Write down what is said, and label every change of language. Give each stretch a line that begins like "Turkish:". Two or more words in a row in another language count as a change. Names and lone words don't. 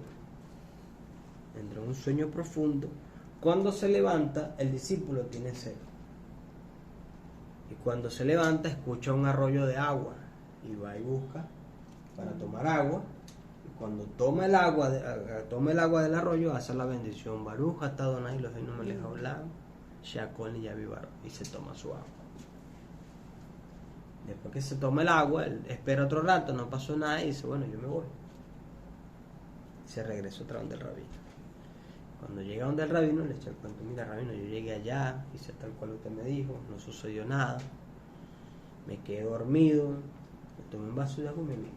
Spanish: Entró en un sueño profundo. Cuando se levanta, el discípulo tiene sed. Y cuando se levanta, escucha un arroyo de agua. Y va y busca para tomar agua. Y cuando toma el agua del arroyo, hace la bendición:
Hebrew: ברוך אתה אדוני אלוהינו מלך העולם, שהכל נהיה בדברו.
Spanish: Y se toma su agua. Después que se toma el agua, él espera otro rato, no pasó nada y dice: bueno, yo me voy. Se regresa otra vez del rabino. Cuando llega donde el rabino, le echa el cuento: mira, rabino, yo llegué allá, hice tal cual usted me dijo, no sucedió nada, me quedé dormido, me tomé un vaso de agua y me vine.